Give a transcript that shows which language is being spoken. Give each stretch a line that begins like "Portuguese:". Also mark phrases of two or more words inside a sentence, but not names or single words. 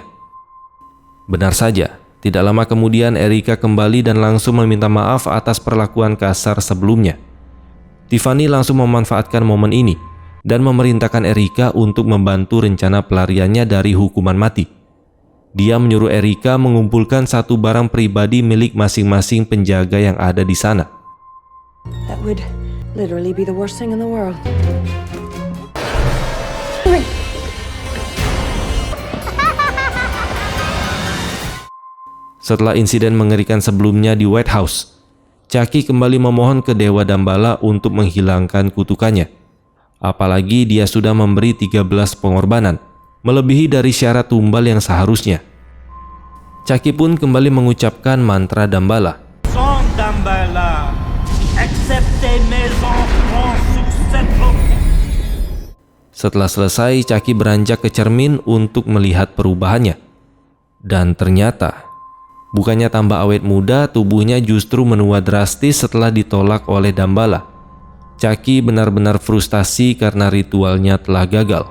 Indonesian: Benar saja, tidak lama kemudian Erika kembali dan langsung meminta maaf atas perlakuan kasar sebelumnya. Tiffany langsung memanfaatkan momen ini dan memerintahkan Erika untuk membantu rencana pelariannya dari hukuman mati. Dia menyuruh Erika mengumpulkan satu barang pribadi milik masing-masing penjaga yang ada di sana.
English: That would literally be the worst thing in the world.
Indonesian: Setelah insiden mengerikan sebelumnya di White House, Chucky kembali memohon ke Dewa Dambala untuk menghilangkan kutukannya. Apalagi dia sudah memberi 13 pengorbanan, melebihi dari syarat tumbal yang seharusnya. Chucky pun kembali mengucapkan mantra Dambala.
French: Sans Dambala, acceptez mes enfants sur cette route.
Indonesian: Setelah selesai, Chucky beranjak ke cermin untuk melihat perubahannya. Dan ternyata, bukannya tambah awet muda, tubuhnya justru menua drastis setelah ditolak oleh Dambala. Chucky benar-benar frustasi karena ritualnya telah gagal.